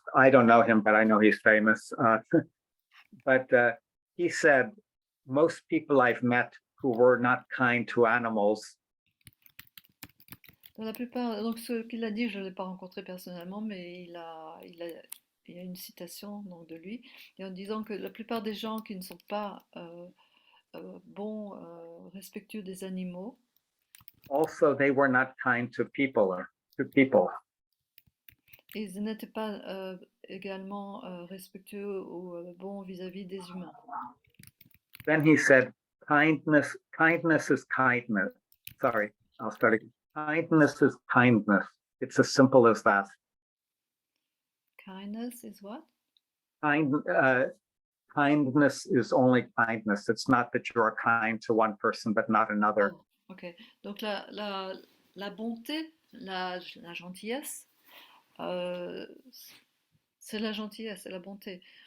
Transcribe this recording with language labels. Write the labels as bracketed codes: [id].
[en] I don't know him, but I know he's famous. But he said, most people I've met who were not kind to animals. [fr] Dans la plupart, donc ce qu'il a dit, je ne l'ai pas rencontré personnellement, mais il y a une citation donc, de lui, et en disant que la plupart des gens qui ne sont pas bons, respectueux des animaux, [en] also they were not kind to people [fr] ils n'étaient pas également respectueux ou bons vis-à-vis des humains. [en] Then he said, kindness is kindness. Sorry, I'll start again. Kindness is kindness. It's as simple as that. Kindness is what? Kindness is only kindness. It's not that you are kind to one person but not another. Oh, ok. [fr] Donc la bonté, la gentillesse, c'est la gentillesse, c'est la bonté.